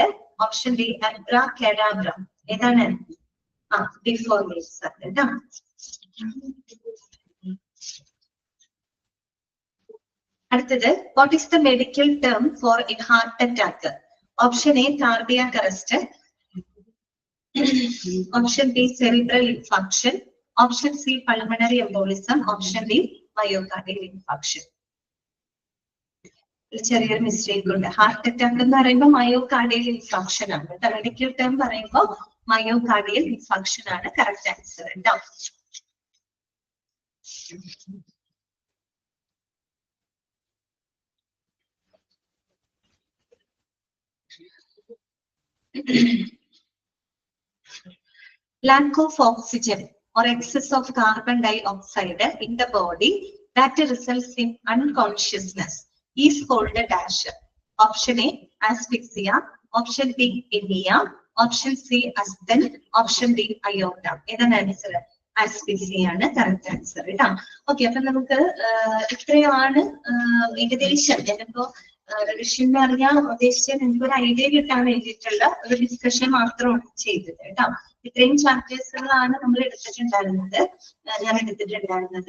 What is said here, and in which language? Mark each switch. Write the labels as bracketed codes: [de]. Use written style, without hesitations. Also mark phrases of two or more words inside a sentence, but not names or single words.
[en] Option D abracadabra. ഏതാണ്? before means കേട്ടോ. അടുത്തത് what is the medical term for a heart attack? Option A cardiac arrest. Option B, cerebral infarction. Option C, pulmonary embolism. Option D, myocardial infarction. [ml] ചെറിയൊരു മിസ്റ്റേക്ക് ഉണ്ട്. [en] heart attack [ml] എന്ന് പറയുമ്പോൾ [en] myocardial infarction [ml] ആണ്. [en] medical term [ml] പറയുമ്പോൾ [en] myocardial infarction [ml] ആണ് [en] correct answer [ml] കേട്ടോ. [en] Lack of oxygen or excess of carbon dioxide in the body that results in unconsciousness is called a dash. Option A, asphyxia. Option B, anemia. Option C, asthma. Option D, aorta. [ml] ഏതാണ് ആൻസർ? ആസ്ഫിക്സിയ ആണ് [en] correct answer [ml] കേട്ടോ. ഓക്കെ, അപ്പൊ നമുക്ക് ഇത്രയാണ് ഏകദേശം ഞാനിപ്പോ റിവിഷൻ അറിയാൻ ഉദ്ദേശിച്ചത് നിങ്ങൾക്ക് ഒരു ഐഡിയ കിട്ടാൻ വേണ്ടിയിട്ടുള്ള ഒരു ഡിസ്കഷൻ മാത്രമാണ് ചെയ്തത് കേട്ടോ. ഇത്രയും ചാപ്റ്റേഴ്സുകളാണ് നമ്മൾ എടുത്തിട്ടുണ്ടായിരുന്നത്, ഞാൻ എടുത്തിട്ടുണ്ടായിരുന്നത്.